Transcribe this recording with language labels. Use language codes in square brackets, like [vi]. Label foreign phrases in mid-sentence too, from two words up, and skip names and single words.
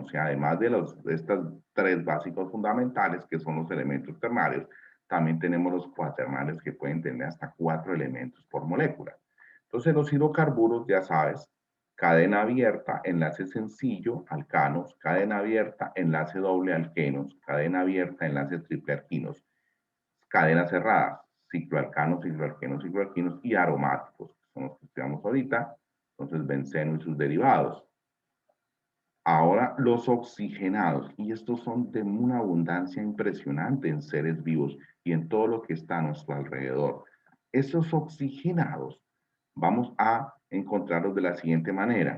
[es] O sea, además de estas 3 básicos fundamentales que son los elementos ternarios, también tenemos los cuaternarios que pueden tener hasta 4 elementos por molécula. Entonces los hidrocarburos, ya sabes, cadena abierta, enlace sencillo, alcanos, cadena abierta, enlace doble, alquenos, cadena abierta, enlace triple, alquinos, cadenas cerradas, cicloalcanos, cicloalquenos, cicloalquinos y aromáticos, que son los que estudiamos ahorita, entonces benceno y sus derivados. Ahora los oxigenados, y estos son de una abundancia impresionante en seres vivos y en todo lo que está a nuestro alrededor. Esos oxigenados vamos a encontrarlos de la siguiente manera.